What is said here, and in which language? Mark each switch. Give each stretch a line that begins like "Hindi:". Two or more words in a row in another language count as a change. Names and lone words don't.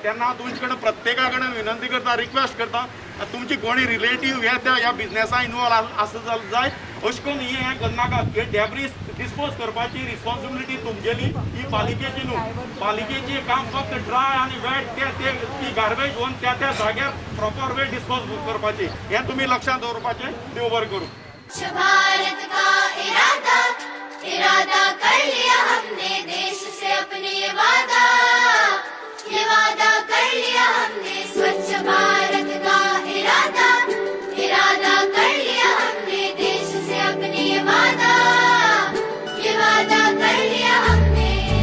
Konkani: तेन्ना हांव तुमचे कडेन प्रत्येका कडेन विनंती करता, रिक्वेस्ट करता, तुमची कोणी रिलेटीव ह्या बिजनेसा इनवॉल्व आसा जाय अशें करून हें करनाका। हे
English: debris dispose
Konkani: करपाची रिस्पॉन्सिबिलिटी तुमगेली, ही पालिकेची न्हू। पालिकेची काम फक्त ड्राय आनी वेट ती गार्बेज व्हरून त्या जाग्यार
English: proper way dispose
Konkani: करपाची, हें तुमी लक्षांत दवरपाचें। देव बरें करूं।
Hindi: स्वच्छ भारत का इरादा कर लिया हमने, देश से अपने ये वादा कर लिया हमने। स्वच्छ भारत का इरादा कर लिया हमने, देश से अपने ये वादा कर लिया हमने।